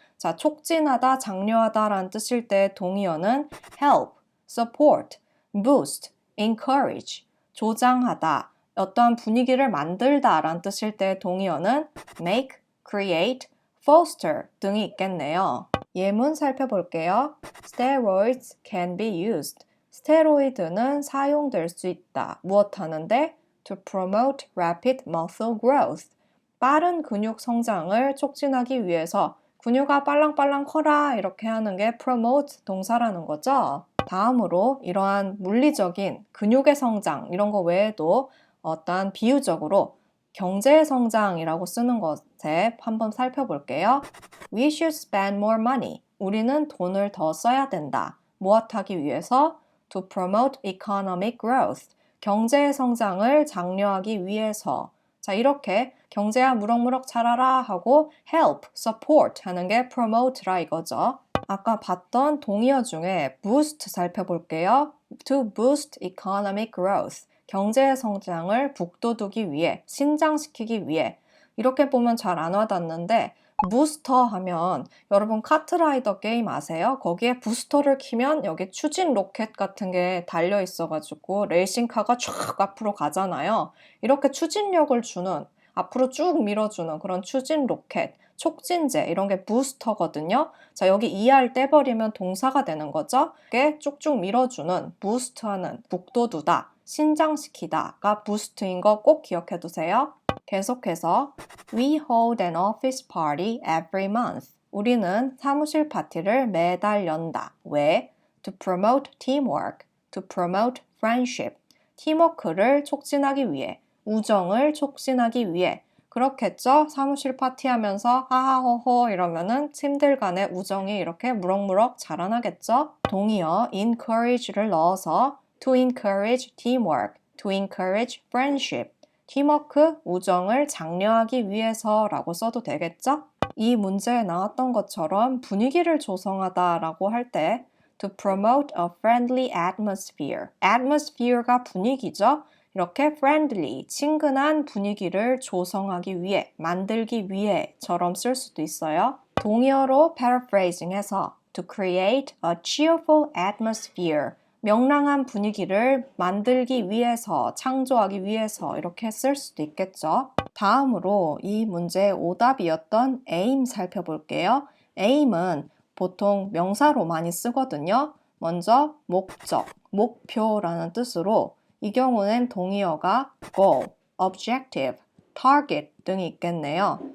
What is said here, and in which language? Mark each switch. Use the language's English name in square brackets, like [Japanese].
[Korean] 자, 촉진하다, 장려하다 라는 뜻일 때 동의어는 help, support, boost, encourage, 조장하다, 어떠한 분위기를 만들다 라는 뜻일 때 동의어는 make, create, foster 등이 있겠네요. 예문 살펴볼게요. [English] Steroids can be used. [Korean] 스테로이드는 사용될 수 있다. 무엇 하는데? [English] To promote rapid muscle growth. [Korean] 빠른 근육 성장을 촉진하기 위해서 근육아 빨랑빨랑 커라 이렇게 하는 게 promote 동사라는 거죠. 다음으로 이러한 물리적인 근육의 성장 이런 거 외에도 어떠한 비유적으로 경제의 성장이라고 쓰는 것에 한번 살펴볼게요. [English] We should spend more money. [Korean] 우리는 돈을 더 써야 된다. 무엇하기 위해서? [English] To promote economic growth. [Korean] 경제의 성장을 장려하기 위해서. 자, 이렇게 경제야 무럭무럭 자라라 하고 help, support 하는 게 promote라 이거죠. 아까 봤던 동의어 중에 boost 살펴볼게요. [English] To boost economic growth. [Korean] 경제의 성장을 북돋우기 위해, 신장시키기 위해. 이렇게 보면 잘 안 와닿는데 부스터 하면 여러분 카트라이더 게임 아세요? 거기에 부스터를 키면 여기 추진 로켓 같은 게 달려 있어가지고 레이싱카가 쫙 앞으로 가잖아요. 이렇게 추진력을 주는, 앞으로 쭉 밀어주는 그런 추진 로켓, 촉진제 이런 게 부스터거든요. 자, 여기 ER 떼버리면 동사가 되는 거죠. 이게 쭉쭉 밀어주는, 부스트하는, 북돋우다, 신장시키다가 부스트인 거 꼭 기억해 두세요. 계속해서 [English] We hold an office party every month. [Korean] 우리는 사무실 파티를 매달 연다. 왜? [English] To promote teamwork, to promote friendship. [Korean] 팀워크를 촉진하기 위해, 우정을 촉진하기 위해. 그렇겠죠? 사무실 파티하면서 하하호호 이러면은 팀들 간의 우정이 이렇게 무럭무럭 자라나겠죠? 동의어 encourage를 넣어서 [English] to encourage teamwork, to encourage friendship. [Korean] 팀워크, 우정을 장려하기 위해서라고 써도 되겠죠? 이 문제에 나왔던 것처럼 분위기를 조성하다라고 할 때 [English] to promote a friendly atmosphere. [Korean] atmosphere가 분위기죠? 이렇게 friendly, 친근한 분위기를 조성하기 위해, 만들기 위해처럼 쓸 수도 있어요. 동의어로 paraphrasing 해서 [English] to create a cheerful atmosphere. [Korean] 명랑한 분위기를 만들기 위해서, 창조하기 위해서 이렇게 쓸 수도 있겠죠. 다음으로 이 문제의 오답이었던 aim 살펴볼게요. aim은 보통 명사로 많이 쓰거든요. 먼저 목적, 목표라는 뜻으로 이 경우는 동의어가 goal, objective, target 등이 있겠네요.